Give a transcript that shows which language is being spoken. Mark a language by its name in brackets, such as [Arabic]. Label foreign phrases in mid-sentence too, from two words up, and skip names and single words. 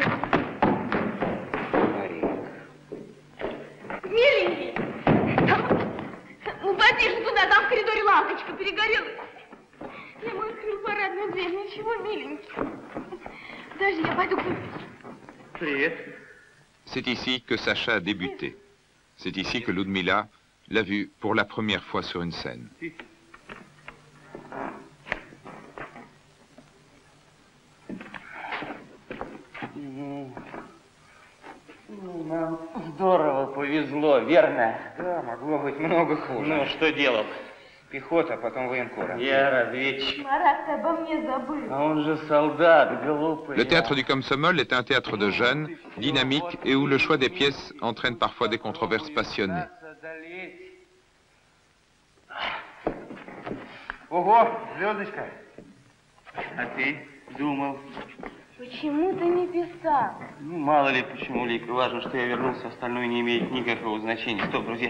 [Russian] Марик. Миленький! Ну, пойди же туда, там в коридоре лампочка перегорела. Я ему открыл парадную дверь, ничего, миленький. Подожди, я пойду купить. Привет. [French] C'est ici que Sacha a débuté. C'est ici que Ludmila l'a vu pour la première fois sur une scène. [Russian] Нам здорово повезло, верно? Да, могло быть много хуже. Ну, что делал? Пехота, потом военкора. Я разведчик. Марат, ты обо мне забыл. А он же солдат, глупый. [French] Le théâtre du Komsomol est un théâtre de jeunes, dynamique et où le choix des pièces entraîne parfois des controverses passionnées. [Russian] Ого, звездочка. А ты думал? Почему ты не писал? Ну, мало ли почему, Лика. Важно, что я вернулся, остальное не имеет никакого значения.